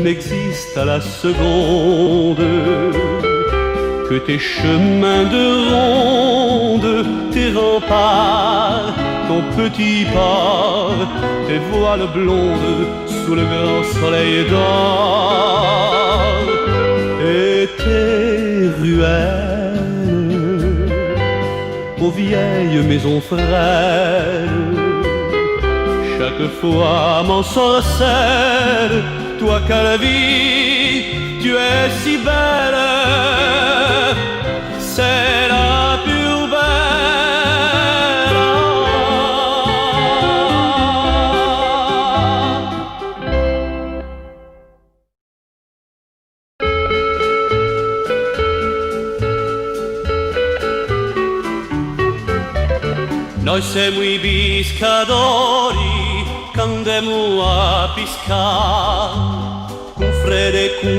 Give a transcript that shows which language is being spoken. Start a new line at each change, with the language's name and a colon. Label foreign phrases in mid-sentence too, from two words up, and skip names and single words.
French: n'existe à la seconde que tes chemins de ronde, tes remparts, ton petit port, tes voiles blondes sous le grand soleil d'or et tes ruelles aux vieilles maisons frêles. Chaque fois m'ensorcelle, toi qu'à la vie tu es si belle, c'est la plus belle.
Italian: Noi siamo i pescatori che andiamo a pescare, con freddo e con